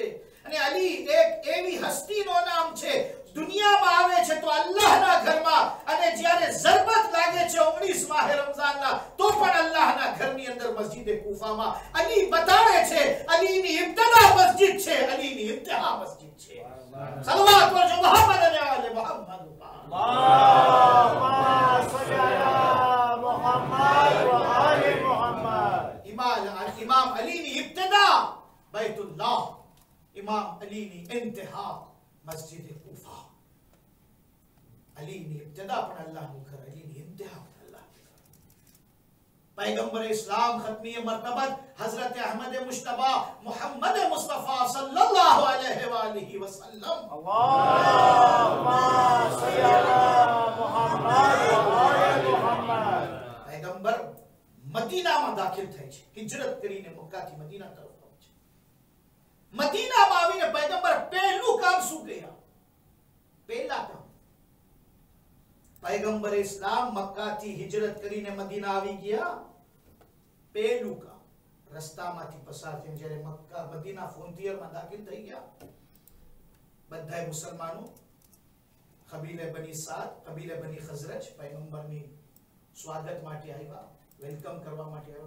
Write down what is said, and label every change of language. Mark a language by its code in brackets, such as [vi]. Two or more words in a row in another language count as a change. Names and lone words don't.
[gu] અને અલી એક એવી હસ્તીનો નામ છે, દુનિયામાં આવે છે તો અલ્લાહના ઘરમાં, અને જ્યારે ઝરબત લાગે છે 19 માહે રમઝાનના તો પણ અલ્લાહના ઘરની અંદર મસ્જિદે કૂફામાં અલી બતાવે છે અલીની ઇબ્તદા મસ્જિદ છે, અલીની ઇન્તહા મસ્જિદ છે. સલવાત પડજો મોહમ્મદ અને આલે મોહમ્મદ. [ar] اللهم صل على محمد و آل [gu] બૈતુલ્લાહ, ઇમામ અલી ની ઇન્તહા મસ્જિદ કૂફા। અલી ની ઇબ્તિદા પણ અલ્લાહ નું ઘર, અલી ની ઇન્તહા પણ અલ્લાહ નું ઘર। [ur] پیغمبر اسلام ختمی مرتبت حضرت احمد مجتبیٰ محمد مصطفیٰ [ar] صلى الله عليه وآله وسلم. اللهم صل على محمد و آل محمد. [gu] पैगंबर મદીનામાં દાખલ થાય છે, હિજરત કરીને મક્કાથી મદીના તરફ પહોંચે। મદીનામાં આવીને પૈગંબર પહેલું કામ શું કર્યા? પહેલા કામ પૈગંબર ઇસ્લામ મક્કાથી હિજરત કરીને મદીના આવી ગયા, પહેલું કામ રસ્તામાંથી પસાર થઈને જ્યારે મક્કા મદીના ફ્રોન્ટિયરમાં દાખલ થઈ ગયા, બધાય મુસલમાનો કબીલે બની સાદ, કબીલે બની ખઝરજ પૈગંબરની સ્વાગત માટે આવ્યા, વેલકમ કરવા માટે આવ્યા।